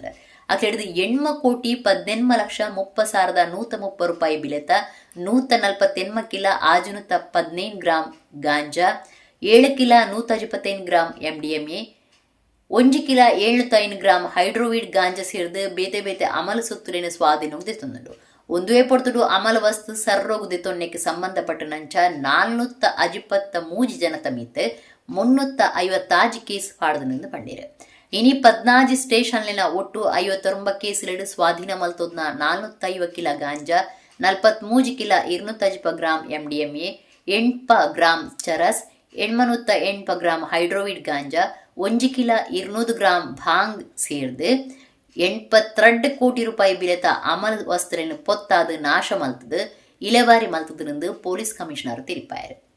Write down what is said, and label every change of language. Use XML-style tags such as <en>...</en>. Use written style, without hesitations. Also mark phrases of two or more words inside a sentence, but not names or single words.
<tcy>ಅಕ್ಕಿಡಿದು 8 ಕೋಟಿ 18,30,130 ರೂಪಾಯಿ ಬಿಲೆತ 148 ಕಿಲ ಆಜುನುತ 15 ಗ್ರಾಂ ಗಾಂಜಾ 7 ಕಿಲ 125 ಗ್ರಾಂ MDMA 1 ಕಿಲ 75 ಗ್ರಾಂ ಹೈಡ್ರೋವಿಡ್ ಗಾಂಜಾ ಸೇರಿದು ಬೇತೆ ಬೇತೆ ಅಮಲು ಸುತ್ತಲಿನ ಸ್ವಾಧೀನಕ್ಕೆ ತೆತ್ತೊಂದುಂಡು. ಒಂದುವೇ ಪೊರ್ತುಡು ಅಮಲು ವಸ್ತು ಸರ್ರೋಗು ತೊನ್ನೆಕ್ಕೆ ಸಂಬಂಧಪಟ್ಟ ನಂಚ 453 ಜನತ ಮೀತ್ 356 ಕೇಸ್ ಪಾಡ್ದನೆಂದು ಪಂಡೀರು. ಇನಿ 14 ಸ್ಟೇಷನ್ಲಿನ ಒಟ್ಟು 59 ಕೇಸ್ಲೆಡು ಸ್ವಾಧೀನ ಮಲ್ತೋದ್ನ 405 ಕಿಲ ಗಾಂಜಾ 43 ಕಿಲ 250 ಗ್ರಾಂ MDMA 8 ಗ್ರಾಂ ಚರಸ್ 808 ಗ್ರಾಂ ಹೈಡ್ರೋವಿಡ್ ಗಾಂಜಾ 1 ಕಿಲ 200 ಗ್ರಾಂ ಭಾಂಗ್ ಸೇರ್ದು 82 ಕೋಟಿ ರೂಪಾಯಿ ಬಿಲೆತ ಅಮಲ್ ವಸ್ತ್ರನ ಪೊತ್ತಾದು ನಾಶ ಮಲ್ತದು ಇಲೆವಾರಿ ಮಲ್ತದೆಂದು</tcy> <en>police commissioner</en> <tcy>ತಿಳಿಪಾಯರು.</tcy>